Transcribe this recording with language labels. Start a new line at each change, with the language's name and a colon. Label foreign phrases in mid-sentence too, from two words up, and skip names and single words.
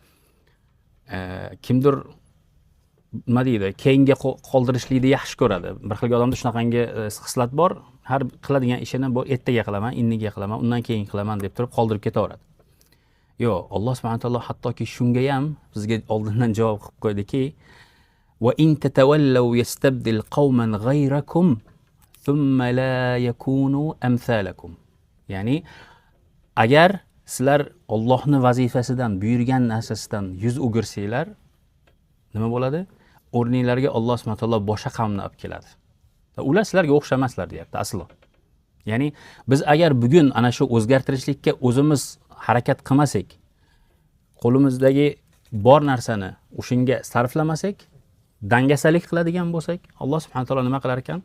Uzbek: Kimdir nima deydi, keyinga qoldirishlikni yaxshi ko'radi. Bir xil odamda shunaqangi xislat bor, har qiladigan ishini bu ertaga qilaman, inniga qilaman, undan keyin qilaman deb turib qoldirib ketaveradi. Yo'q, Alloh
Arabic: سبحانه وتعالى
Uzbek: hattoki shunga ham bizga oldindan javob qilib qo'ydiki:
Arabic: "وإن تتولوا يستبدل قوما غيركم ثم لا يكونوا أمثالكم."
Uzbek: Ya'ni agar sizlar Allohning vazifasidan, buyurgan narsasidan yuz o'girsanglar, nima bo'ladi? O'rninglarga Alloh
Arabic: سبحانه وتعالى
Uzbek: boshqa qavmni olib keladi. Ular sizlarga o'xshamaslar deyapti aslo. Ya'ni biz agar bugun ana shu o'zgartirishlikka o'zimiz harakat qilmasak, qo'limizdagi bor narsani o'shanga sarflamasak, dangasalik qiladigan bo'lsak, Alloh
Arabic: سبحانه وتعالى
Uzbek: nima qilar ekan?